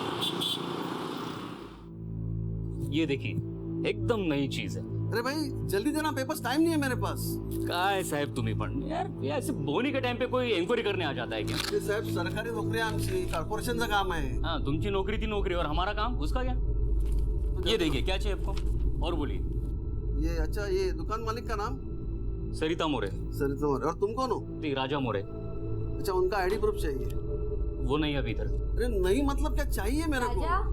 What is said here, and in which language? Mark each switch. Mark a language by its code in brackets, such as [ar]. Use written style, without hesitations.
[hi] ये देखिए, एकदम नई चीज है। अरे भाई जल्दी देना, पेपर्स, टाइम नहीं है मेरे पास। [mr] काय साहेब तुम्ही पण यार, [hi] ये ऐसे बोनी के टाइम पे कोई एन्क्वायरी करने आ जाता है क्या? [mr] अरे साहेब, सरकारी नोकरी आमची कॉर्पोरेशनचं काम आहे। [hi] हाँ, तुमची नौकरी थी नौकरी, और हमारा काम उसका क्या? ये देखिए, क्या चाहिए आपको? और बोलिए। ये अच्छा, ये दुकान मालिक का नाम? सरिता मोरे। सरिता मोरे। और तुम कौन हो? राजा मोरे। अच्छा, उनका आईडी प्रूफ चाहिए? वो नहीं अभी इधर। अरे नहीं मतलब क्या चाहिए मेरे को?